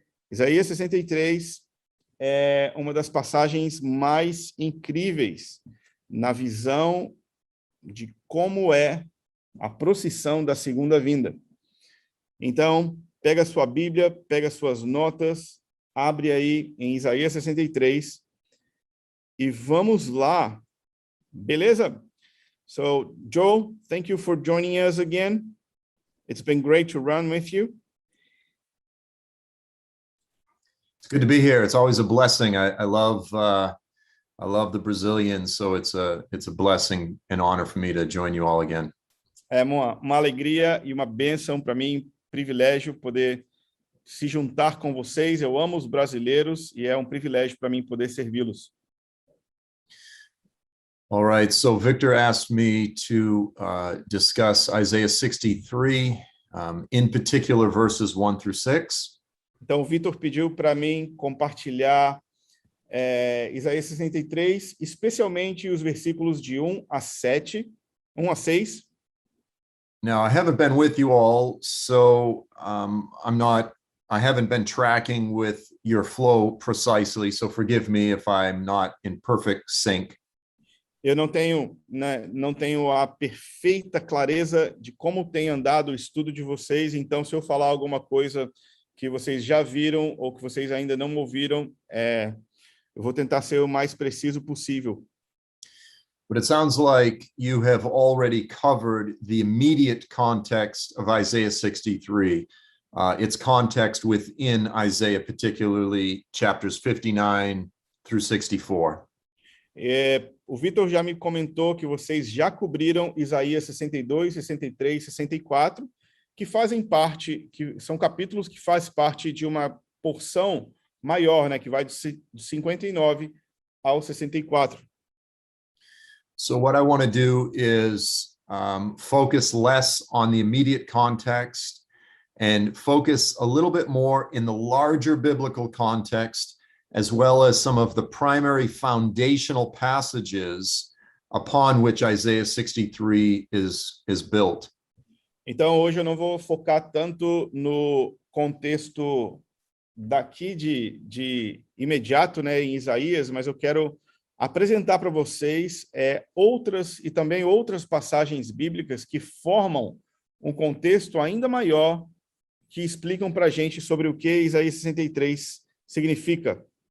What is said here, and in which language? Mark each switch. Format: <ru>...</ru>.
<pt>Isaías 63 é uma das passagens mais incríveis na visão de como é a procissão da segunda vinda. Então, pega a sua Bíblia, pega suas notas, abre aí em Isaías 63 e vamos lá. Beleza?</pt> <en>So, Joel, thank you for joining us again. It's been great to run with you. It's good to be here. It's always a blessing. I love the Brazilians, so it's a blessing and honor for me to join you all again.</en> <pt>É uma alegria e uma bênção para mim, privilégio poder se juntar com vocês. Eu amo os brasileiros e é um privilégio para mim poder servi-los.</pt> <en>All right, so Victor asked me to discuss Isaiah 63, in particular verses 1 through 6.</en> <pt>Então, o Vitor pediu para mim compartilhar Isaías 63, especialmente os versículos de 1 a 6.</pt> <en>Now, I haven't been with you all, so I haven't been tracking with your flow precisely, so forgive me if I'm not in perfect sync.</en> <pt>Eu não tenho a perfeita clareza de como tem andado o estudo de vocês, então se eu falar alguma coisa que vocês já viram ou que vocês ainda não ouviram, eu vou tentar ser o mais preciso possível.</pt> <en>But it sounds like you have already covered the immediate context of Isaiah 63, its context within Isaiah, particularly chapters 59 through 64.</en> <pt>O Vitor já me comentou que vocês já cobriram Isaías 62, 63, 64, que são capítulos que fazem parte de uma porção maior, que vai de 59 ao 64.</pt> <en>So what I want to do is focus less on the immediate context and focus a little bit more in the larger biblical context, as well as some of the primary foundational passages upon which Isaiah 63 is built.</en> <pt>Então, hoje eu não vou focar tanto no contexto daqui de imediato, em Isaías, mas eu quero apresentar para vocês outras passagens bíblicas que formam um contexto ainda maior, que explicam para a gente sobre o que Isaías 63 significa.</pt>